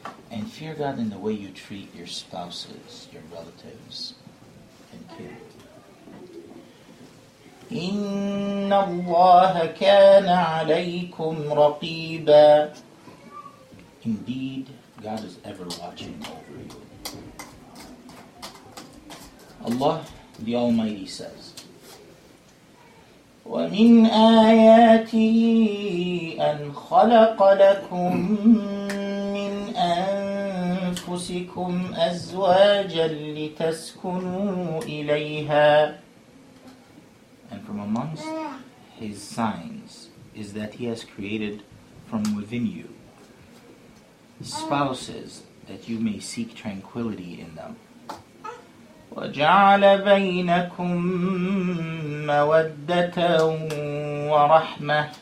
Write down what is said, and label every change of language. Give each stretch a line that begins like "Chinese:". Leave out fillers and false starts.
English: And fear God in the way you treat your spouses, your relatives, and kin.
Arabic: إِنَّ اللَّهَ كَانَ عَلَيْكُمْ رَقِيبًا.
English: Indeed, God is ever watching over you. Allah, the Almighty, says,
Arabic: وَمِنْ آيَاتِهِ أَنْ خَلَقَ لَكُمْ مِنْ أَنفُسِكُمْ أَزْوَاجًا لِتَسْكُنُوا إِلَيْهَا.
English: And from amongst His signs is that He has created from within you spouses that you may seek tranquility in them.
Arabic: وَجَعَلَ بَيْنَكُمْ مَوَدَّةً وَرَحْمَةً.